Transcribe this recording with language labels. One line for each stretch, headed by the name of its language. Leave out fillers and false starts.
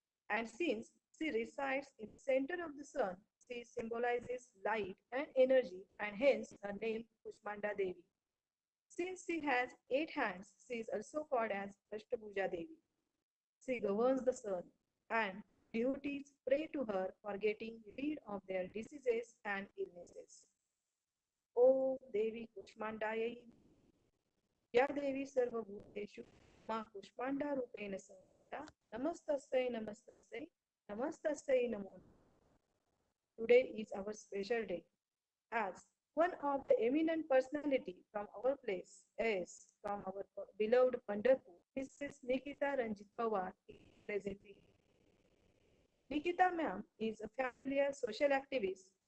English: And since she resides in the center of the sun, she symbolizes light and energy, and hence her name Kushmanda Devi. Since she has 8 hands, she is also called as Ashtabhuja Devi. She governs the sun, and devotees pray to her for getting rid of their diseases and illnesses.
Sanskrit: O Devi Kushmandayai, या देवी सर्वभूतेषु मा कुष्मांडा रूपेण संस्थिता नमस्तस्यै नमस्तस्यै नमस्तस्यै नमो नमः.
English: Today is our special day as one of the eminent personality from our place is from our beloved Pandharpur, Mrs. Nikita Ranjit Pawar is present here. Nikita ma'am is a familiar social activist.